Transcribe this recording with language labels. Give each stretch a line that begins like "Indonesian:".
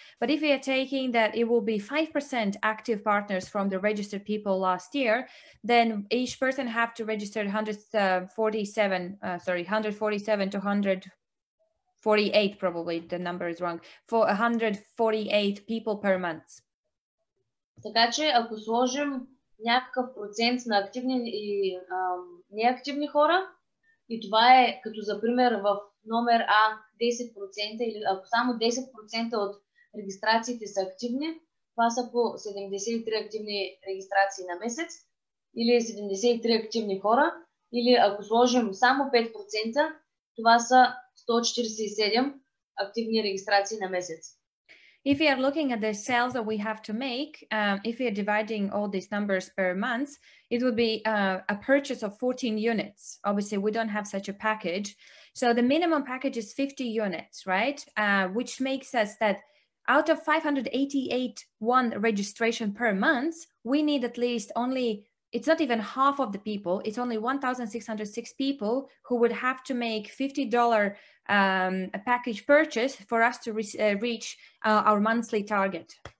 English: But if we are taking that it will be 5% active partners from the registered people last year, then each person have to register 147 to 148, probably the number is wrong, for 148 people per month.
Bulgarian: Така че ако сложим някакъв процент на активни и неактивни хора, и това е като за пример в номер А 10%, или ако само 10% от регистрациите са активни, това са по 73 активни регистрации на месец, или 73 активни хора, или ако сложим само 5%, това са 147 активни регистрации на месец.
English: If we are looking at the sales that we have to make, if we are dividing all these numbers per month, it would be a purchase of 14 units. Obviously, we don't have such a package. So the minimum package is 50 units, right? Which makes us that out of 581 registration per month, we need at least only, it's not even half of the people, it's only 1,606 people who would have to make $50 a package purchase for us to reach our monthly target.